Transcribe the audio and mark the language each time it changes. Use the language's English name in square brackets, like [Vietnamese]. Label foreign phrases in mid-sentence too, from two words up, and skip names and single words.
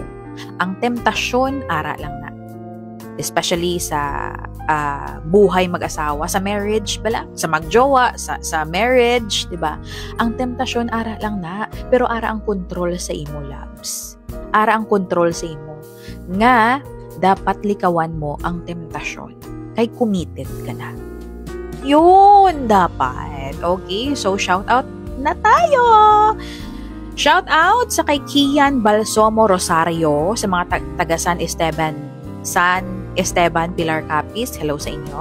[Hiligaynon] Ang temptasyon, ara lang na. Especially sa buhay mag-asawa, sa marriage, bala, sa magjowa, sa marriage, diba? Ang temptasyon, ara lang na. Pero ara ang control sa imo, loves. Ara ang control sa imo. Nga, dapat likawan mo ang temptasyon. Kay committed ka na. Yun, dapat. [English] Okay, so shout out [Filipino] na tayo! [English] Shout out [Filipino] sa kay Kian Balsomo Rosario, sa mga taga San Esteban Pilar Capiz. Hello sa inyo.